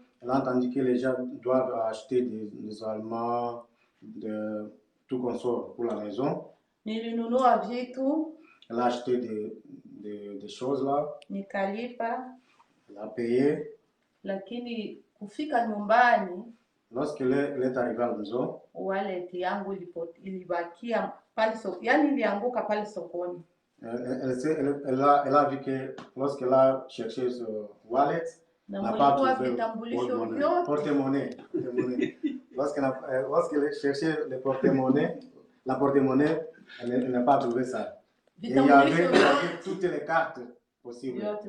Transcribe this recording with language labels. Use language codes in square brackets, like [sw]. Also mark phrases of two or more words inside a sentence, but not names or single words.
[fr] Elle a entendu que les gens doivent acheter des aliments, de tout consort pour la maison. [sw] Nilinunua vitu. [fr] Elle a acheté des choses là. [sw] Nikalipa. [fr] Elle a payé. [sw] Lakini kufika nyumbani, [fr] lorsqu'elle est arrivée à la maison, [sw] wallet yangu ilibakia pale sokoni, yani ilianguka pale sokoni. [fr] Elle a vu que lorsqu'elle a cherché ce wallet, elle n'a pas trouvé le porte-monnaie. Lorsqu'elle cherchait le porte-monnaie, la porte-monnaie, elle n'a pas trouvé ça. Et il y avait toutes les cartes possibles.